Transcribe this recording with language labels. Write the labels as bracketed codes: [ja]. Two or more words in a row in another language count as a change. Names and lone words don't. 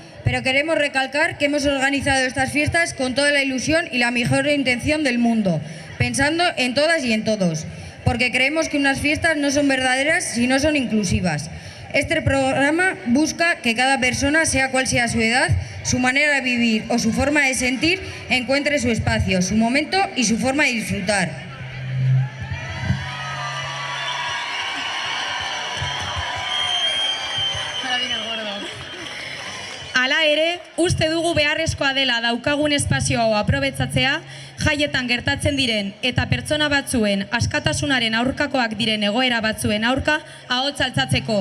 [es] Pero queremos recalcar que hemos organizado estas fiestas con toda la ilusión y la mejor intención del mundo, pensando en todas y en todos, porque creemos que unas fiestas no son verdaderas si no son inclusivas. Este programa busca que cada persona, sea cual sea su edad, su manera de vivir o su forma de sentir, encuentre su espacio, su momento y su forma de disfrutar. [eu] Hala ere, uste dugu beharrezkoa dela daukagun espazio hau aprobetzatzea, jaietan gertatzen diren eta pertsona batzuen askatasunaren aurkakoak diren egoera batzuen aurka ahotsa altzatzeko.